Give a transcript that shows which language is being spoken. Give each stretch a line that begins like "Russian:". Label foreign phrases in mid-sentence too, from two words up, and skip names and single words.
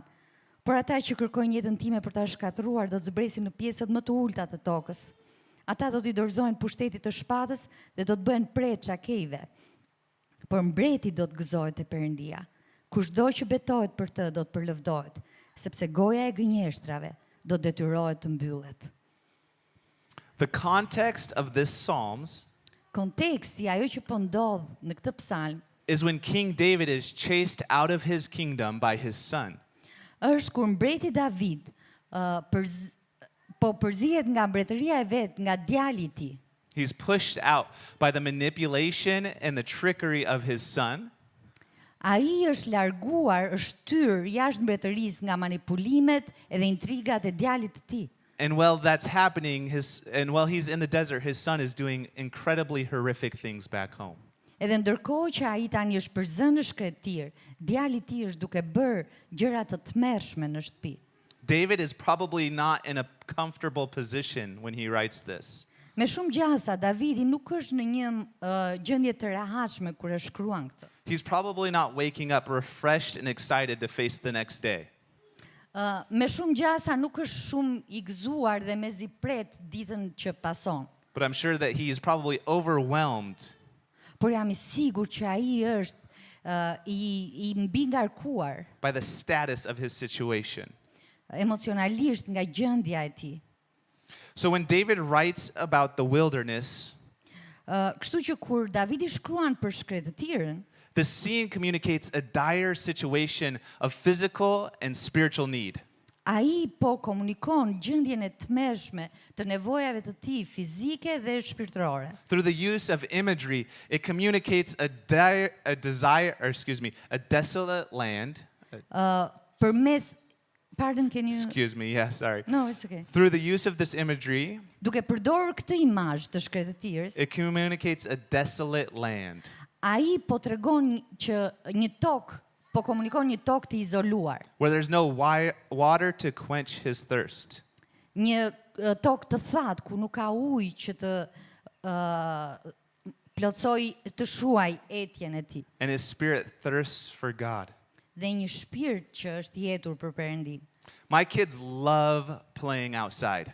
Albanian: Por ata që kërkojnë jetën time për ta shkatëruar do të zbresin në pjesët më të ulta të tokës. Ata do t'i dorëzojnë pushtetit të shpatës dhe do të bëhen prek çakejve. Por mbreti do të gëzohet te Perëndia. Kushdo që betohet për të do të përlëvdohet, sepse goja e gënjeshtrave do detyrohet të mbyllet.
English: The context of this Psalms
Albanian: Konteksti, ajo që po ndodh në këtë psalm,
English: is when King David is chased out of his kingdom by his son.
Albanian: është kur mbreti David përzihet nga mbretëria e vet, nga djali I tij.
English: He's pushed out by the manipulation and the trickery of his son.
Albanian: Ai është larguar, është tyr jashtë mbretërisë nga manipulimet edhe intrigat e djalit të tij.
English: And while that's happening, while he's in the desert, his son is doing incredibly horrific things back home.
Albanian: Edhe ndërkohë që ai tani është përzënë në shkretir, djali I tij është duke bërë gjëra të tmerrshme në shtëpi.
English: David is probably not in a comfortable position when he writes this.
Albanian: Me shumë gjasa, Davidi nuk është në një gjendje të rehatshme kur e shkruan këtë.
English: He's probably not waking up refreshed and excited to face the next day.
Albanian: Me shumë gjasa nuk është shumë I gëzuar dhe mezi pret ditën që pason.
English: But I'm sure that he is probably overwhelmed
Albanian: Por jam I sigur që ai është I mbi ngarkuar
English: by the status of his situation.
Albanian: emocionalisht nga gjendja e tij.
English: So when David writes about the wilderness,
Albanian: Kështu që kur Davidi shkruan për shkretëtirën,
English: the scene communicates a dire situation of physical and spiritual need.
Albanian: Ai po komunikon gjendjen e tmerrshme të nevojave të tij fizike dhe shpirtërore.
English: Through the use of imagery, it communicates a desolate land. Përmes Pardon, can you Excuse me, yeah, sorry. No, it's okay. Through the use of this imagery,
Albanian: Duke përdorur këtë imazh të shkretëtirës,
English: it communicates a desolate land.
Albanian: ai po tregon që një tokë, po komunikon një tokë të izoluar.
English: Where there's no water to quench his thirst.
Albanian: Një tokë të thatë ku nuk ka ujë që të plotsoj të shuaj etjen e tij.
English: And his spirit thirsts for God.
Albanian: Dhe një shpirt që është jetur për Perëndin.
English: My kids love playing outside.